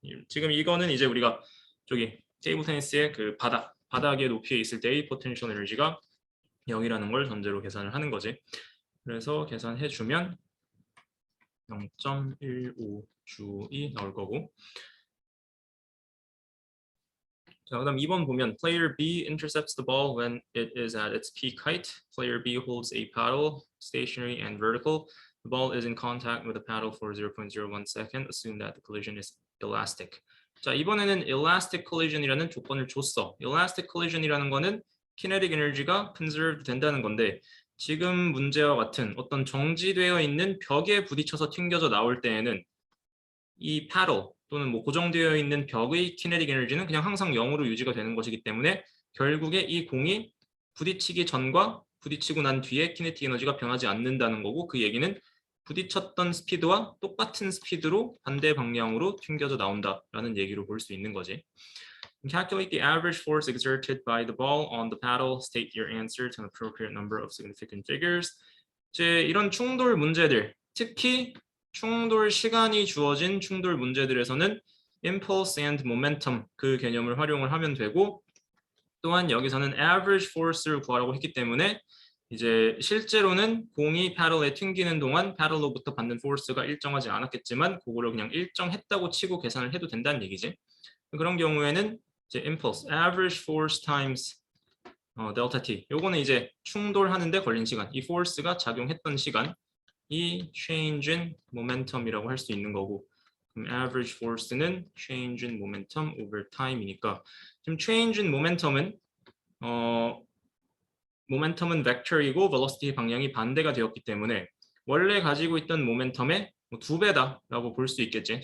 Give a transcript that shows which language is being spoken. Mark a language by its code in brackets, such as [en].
[ko] 지금 이거는 이제 우리가 저기 테이블 테니스의 그 바닥의 높이에 있을 때의 포텐셜 에너지가 0이라는 걸 전제로 계산을 하는 거지. 그래서 계산해주면 0.15J이 나올 거고. 자, 그다음 2번 보면 [en] Player B intercepts the ball when it is at its peak height. Player B holds a paddle, stationary and vertical. The ball is in contact with the paddle for 0.01 second. Assume that the collision is elastic. [ko] 자, 이번에는 elastic collision이라는 조건을 줬어. elastic collision이라는 거는 kinetic energy가 conserved 된다는 건데 지금 문제와 같은 어떤 정지되어 있는 벽에 부딪혀서 튕겨져 나올 때에는 이 paddle 또는 뭐 고정되어 있는 벽의 kinetic 에너지는 그냥 항상 0으로 유지가 되는 것이기 때문에 결국에 이 공이 부딪히기 전과 부딪히고 난 뒤에 kinetic 에너지가 변하지 않는다는 거고 그 얘기는 부딪혔던 스피드와 똑같은 스피드로 반대 방향으로 튕겨져 나온다라는 얘기로 볼 수 있는 거지. [en] Calculate the average force exerted by the ball on the paddle. State your answer to an appropriate number of significant figures. [ko] 이제 이런 충돌 문제들, 특히 충돌 시간이 주어진 충돌 문제들에서는 impulse and momentum 그 개념을 활용을 하면 되고 또한 여기서는 average force를 구하라고 했기 때문에 이제 실제로는 공이 패들에 튕기는 동안 패들로부터 받는 force가 일정하지 않았겠지만 그거를 그냥 일정했다고 치고 계산을 해도 된다는 얘기지. 그런 경우에는 이제 [en] impulse, average force times delta t. [ko] 요거는 이제 충돌하는데 걸린 시간, 이 force가 작용했던 시간, 이 change in momentum이라고 할 수 있는 거고, 그럼 average force는 change in momentum over time이니까 지금 change in momentum은 모멘텀은 벡터이고 velocity 방향이 반대가 되었기 때문에 원래 가지고 있던 모멘텀의 2배다라고 볼 수 있겠지.